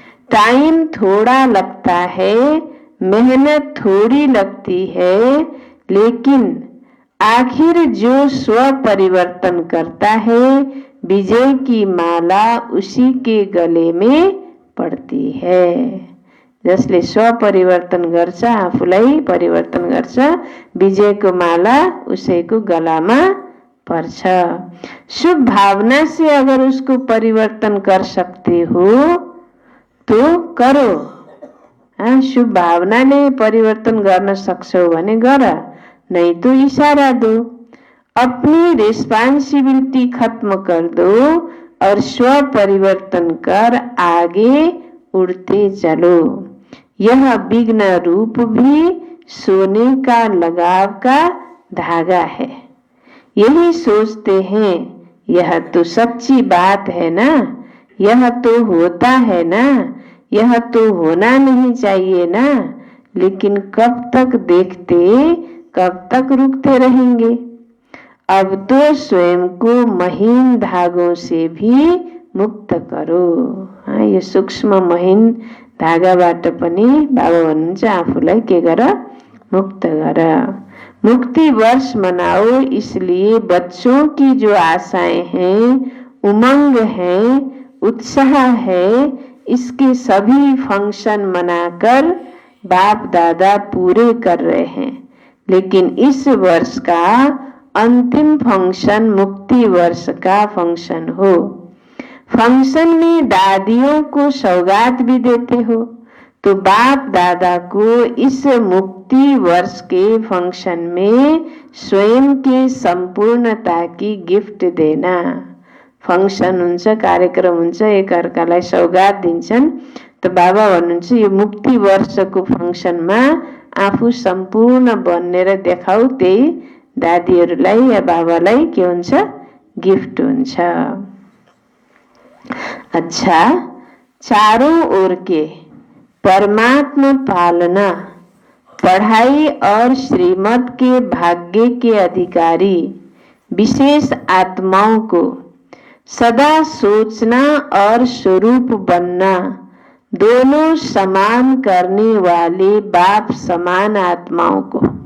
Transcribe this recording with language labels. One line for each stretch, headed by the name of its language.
Hindi: Time थोड़ा लगता है, मेहनत थोड़ी लगती है, लेकिन आखिर जो स्व परिवर्तन करता है, विजय की माला उसी के गले में पड़ती है।
Nepali: जसले स्व परिवर्तन गर्छ, आफूलाई परिवर्तन गर्छ, विजयको माला उसैको गलामा पर्छ।
Hindi: शुभ भावना से अगर उसको परिवर्तन कर सकते हो तो करो।
Nepali: शुभ भावनाले परिवर्तन गर्न सक्छौ भने गर,
Hindi: नहीं तो इशारा दो। अपनी रिस्पांसिबिलिटी खत्म कर दो और स्व परिवर्तन कर आगे उड़ते चलो। यह विघ्न रूप भी सोने का लगाव का धागा है। यही सोचते हैं, यह तो सच्ची बात है ना, यह तो होता है ना, यह तो होना नहीं चाहिए ना, लेकिन कब तक देखते, कब तक रुकते रहेंगे। अब तो स्वयं को महीन धागों से भी मुक्त करो।
Nepali: यो सूक्ष्म महीन धागाबाट पनि बाबा भन्नुहुन्छ आफूलाई के गर, मुक्त गर।
Hindi: मुक्ति वर्ष मनाओ, इसलिए बच्चों की जो आशाएं हैं, उमंग है, उत्साह है, इसके सभी फंक्शन मनाकर बाप दादा पूरे कर रहे हैं। लेकिन इस वर्ष का अंतिम फंक्शन मुक्ति वर्ष का फंक्शन हो। फंक्शन में दादियों को सौगात भी देते हो, तो बाप दादा को इस मुक्ति वर्ष के फंक्शन में स्वयं के संपूर्णता की गिफ्ट देना।
Nepali: फंक्शन हुन्छ, कार्यक्रम हुन्छ, एकअर्कालाई सौगात दिन्छन्। त बाबा भन्नुहुन्छ यो मुक्ति वर्षको फंक्शनमा आफू सम्पूर्ण बनेर देखाऊ, त्यही दादीहरूलाई या बाबालाई के हुन्छ, गिफ्ट हुन्छ।
Hindi: अच्छा, चारों ओर के परमात्मा पालना, पढ़ाई और श्रीमत के भाग्य के अधिकारी विशेष आत्माओं को सदा सोचना और स्वरूप बनना, दोनों समान करने वाले बाप समान आत्माओं को